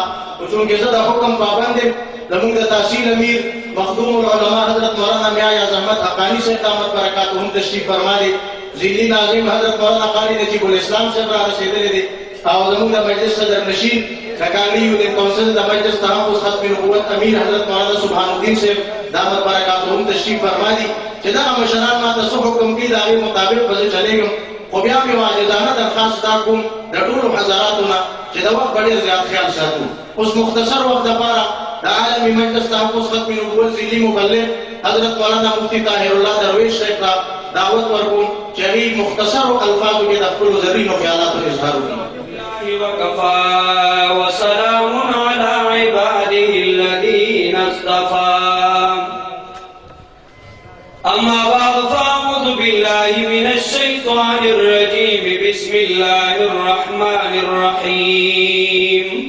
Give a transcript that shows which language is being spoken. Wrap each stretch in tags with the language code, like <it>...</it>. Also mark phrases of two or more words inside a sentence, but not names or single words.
<ps>خو چونکې زه د حکم پابند یم زمونږ د تحصیل امیر مخدوم العلماء حضرت مولانا میاں اعظمت حقانی صاحب دامت برکاتهم تشریف فرما دي، ذیلی ناظم حضرت مولانا قاری نجیب الاسلام صاحب را رسېدلي دي او زمونږ د مجلس صدر نشین کاکانګي د کونسل د مجلس تحفظ ختم نبوت امیر حضرت مولانا سبحان الدین صاحب دامت برکاتهم تشریف فرما دي چې دا مشران ما ته څه حکم دي د هغې مطابق به زه چلېږم. خو بیا مې واجدانه درخواست دا کوم د ټولو حضراتو نه چې د وخت به ډېر زیات خیال ساتو. اوس مختصر وخت دپاره د عالمي مجلس تحفظ ختم نبوت ذیلي مبلغ حضرت مولانا مفتی طاهر الله درویش صاحب ته دعوت ورکوم چې هغې مختصرو الفاظو کې د خپلو زرینو خیالاتو اظهار وکړي.</ps> <ar>وكفى وسلام على عباده الذين اصطفى. أما بعد فأعوذ بالله من الشيطان الرجيم. بسم الله الرحمن الرحيم.</ar>